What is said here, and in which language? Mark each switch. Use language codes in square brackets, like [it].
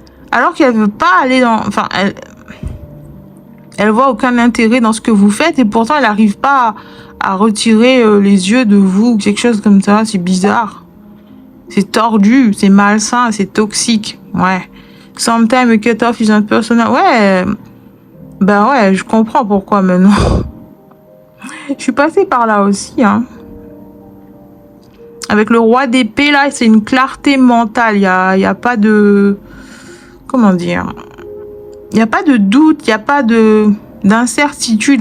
[fr] Alors qu'elle veut pas aller dans... Enfin, elle voit aucun intérêt dans ce que vous faites et pourtant elle n'arrive pas à retirer les yeux de vous, quelque chose comme ça. C'est bizarre. C'est tordu, c'est malsain, c'est toxique. Ouais. [en] Sometimes a cut off is not personal. [fr] Ouais. Ben ouais, je comprends pourquoi maintenant. Je suis passée par là aussi, hein. Avec le roi d'épée, là, c'est une clarté mentale. Il y a pas de... Comment dire? Il n'y a pas de doute, il n'y a pas d'incertitude.